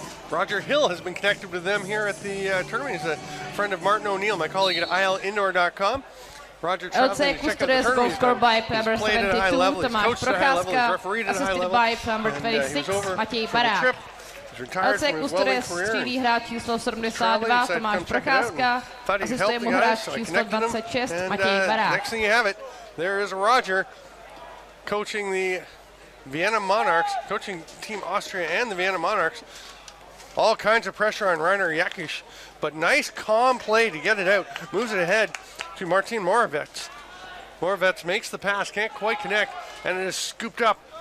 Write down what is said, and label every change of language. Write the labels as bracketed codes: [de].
[en] Roger Hill has been connected with them here at the tournament. He's a friend of Martin O'Neill, my colleague at ILindoor.com. Roger traveling to check out the tournament. He's played at a high level, he's coached at a high level, he's refereed at a high level. He was over for the trip. He's retired from his welding career. [cs] Střílí hráč číslo 72 Tomáš Procházka, asistuje mu hráč číslo 26 Matěj Barák. [en] Next thing you have it, there is Roger coaching the Vienna Monarchs, coaching Team Austria and the Vienna Monarchs. All kinds of pressure on Rainer Jakic, but nice calm play to get it out. Moves it ahead to Martin Moravec. Moravec makes the pass, can't quite connect, and it is scooped up.